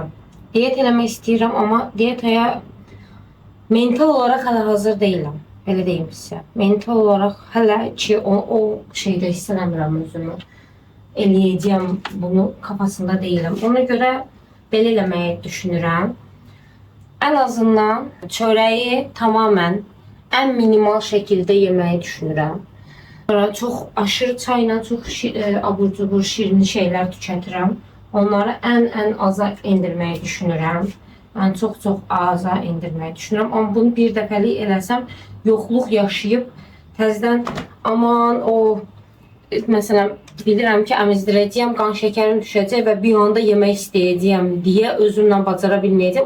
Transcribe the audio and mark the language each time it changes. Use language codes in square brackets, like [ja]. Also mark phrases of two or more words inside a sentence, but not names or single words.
[az] Diyet eləmək istəyirəm, amma diyetaya [tr] mental olarak [az] hələ hazır deyiləm. Elə deyim sizə. [tr] Mental olarak [az] hələ ki o şeydə hiss eləmirəm özümü. Eləyəcəm bunu kafasında deyiləm. Ona görə belə eləməyi düşünürəm. [tr] En azından çöreği tamamen en minimal şekilde yemeyi düşünürəm. [az] Sonra çox aşırı çayla çox abur cubur şirin şeyler tükətirəm. Onları en aza indirməyi düşünürəm. Yəni çox aza indirməyi düşünürəm. Amma bunu bir dəfəlik eləsəm yoxluq yaşayıb təzədən aman o məsələn bilirəm ki əmizdirəcəyəm, qan şəkərim düşəcək və bir anda yemək istəyəcəyəm deyə özümlə bacara bilməyəcəm.